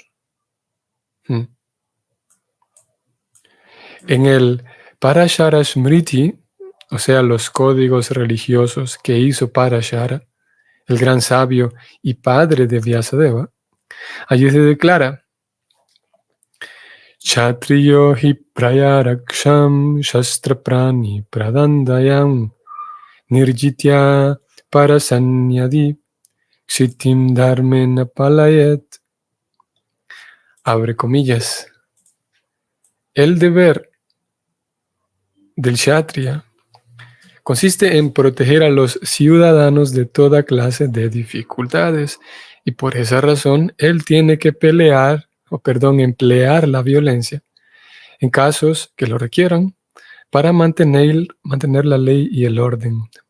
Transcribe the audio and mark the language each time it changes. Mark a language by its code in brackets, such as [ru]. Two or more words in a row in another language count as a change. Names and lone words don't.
[es] En el Parashara Smriti, o sea, los códigos religiosos que hizo Parashara, el gran sabio y padre de Vyasadeva, allí se declara: [sa] क्षत्रियो हि प्रजारक्षन् शस्त्रपाणिः प्रदण्डयन् निर्जित्य परसैन्यादि क्षितिं धर्मेण पालयेत्. [es] Abre comillas. El deber del kshatriya consiste en proteger a los ciudadanos de toda clase de dificultades, y por esa razón él tiene que emplear la violencia en casos que lo requieran para mantener la ley y el orden.